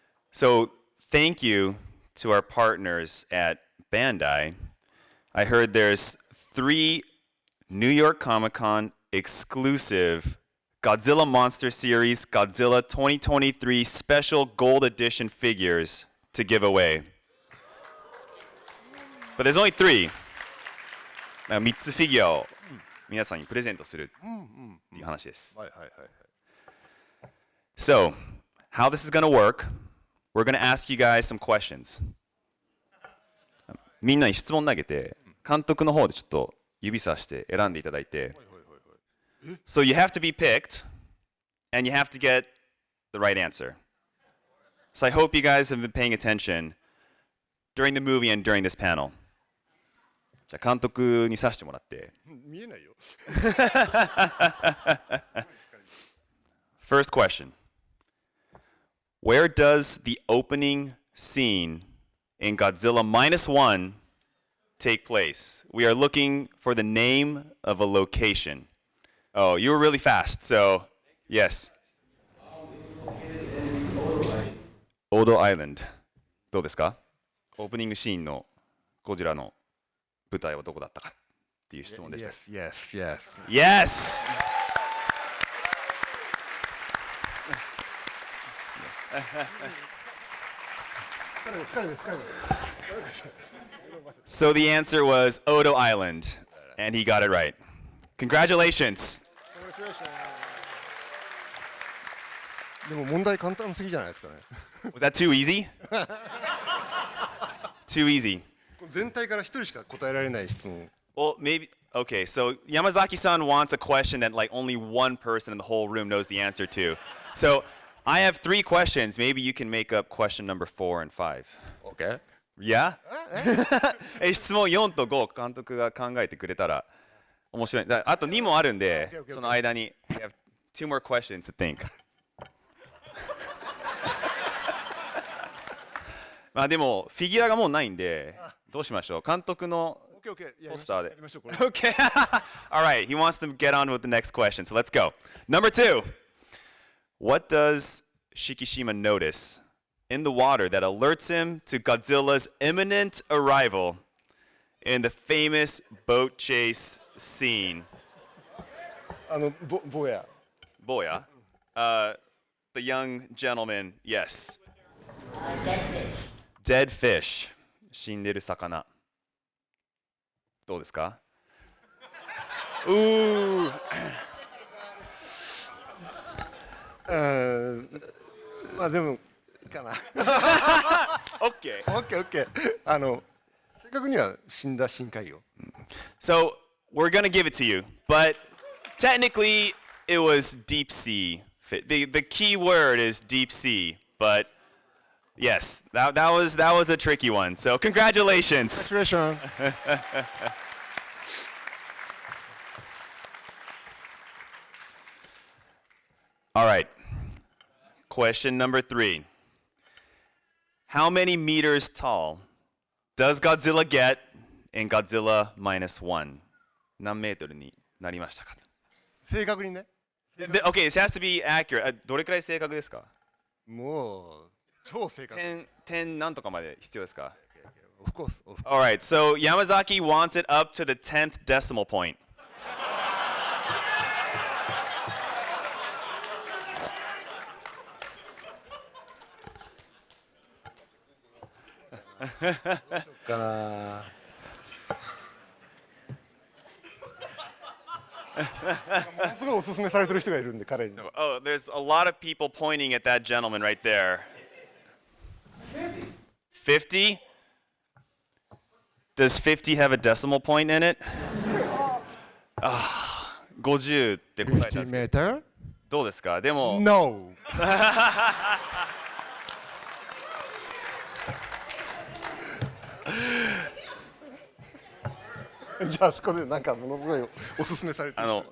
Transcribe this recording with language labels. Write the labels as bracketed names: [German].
[English] So thank you to our partners at Bandai. I heard there's 3 New York Comic Con exclusive Godzilla Monster Series Godzilla 2023 Special Gold Edition figures to give away. But there's only 3. [Japanese] 3つフィギュアを皆さんにプレゼントするっていう話です。 [English] So, how this is going to work, we're going to ask you guys some questions. [Japanese] みんなに質問投げて、監督の方でちょっと指さして選んでいただいて、 [English] So you have to be picked, and you have to get the right answer. So I hope you guys have been paying attention during the movie and during this panel. [Japanese] じゃあ監督に指してもらって。見えないよ。 [English] First question. Where does the opening scene in Godzilla Minus One take place? We are looking for the name of a location. Oh, you were really fast, so yes. [Japanese] Odo Island. どうですか？オープニングシーンのゴジラの舞台はどこだったかっていう質問でした。 [English] Yes. Yes! So the answer was Odo Island, and he got it right. Congratulations. [Japanese] でも問題簡単すぎじゃないですかね。 [English] Was that too easy? Too easy. [Japanese] 全体から一人しか答えられない質問。 [English] Well, maybe. Okay, so Yamazaki-san wants a question that like only one person in the whole room knows the answer to. So I have 3 questions. Maybe you can make up question number 4 and 5. OK? Yeah? [Japanese] 質問4と5監督が考えてくれたら面白い。あと2もあるんで [English] Okay, okay, okay. [Japanese] その間に [English] we have 2 more questions to think. [Japanese] まあでもフィギュアがもうないんでどうしましょう監督の [English] OK、OK。 [Japanese] ポスターで。やりましょう、これ。 [English] Okay. All right. He wants to get on with the next question. So let's go. Number 2. What does Shikishima notice in the water that alerts him to Godzilla's imminent arrival in the famous boat chase scene? [Japanese] 坊や。 [English] Boya. The young gentleman. Yes. Dead fish. Dead fish. [Japanese] 死んでる魚。どうですか [English] Ooh. [Japanese] まあでも、いいかな。 [English] Okay. OK、OK。 [Japanese] 正確には死んだ深海魚。 [English] So we're gonna give it to you, but technically it was deep sea. The key word is deep sea, but yes, that was a tricky one. So congratulations. Congratulations. All right. Question number 3. How many meters tall does Godzilla get in Godzilla Minus One? [Japanese] 何メートルになりましたか正確にね。 [English] Okay, it has to be accurate. [Japanese] どれくらい正確ですかもう、超正確。点何とかまで必要ですか [English] Of course. All right, so Yamazaki wants it up to the 10th decimal point. [Japanese] かな。ものすごいおすすめされてる人がいるんで、彼に。 [English] Oh, there's a lot of people pointing at that gentleman right there. 50? Does 50 have a decimal point in it? [Japanese] 50って答えたんですけど [English] 50m? [Japanese] どうですかでも [English] No. [Japanese] じゃあそこでなんかものすごいおすすめされてる人。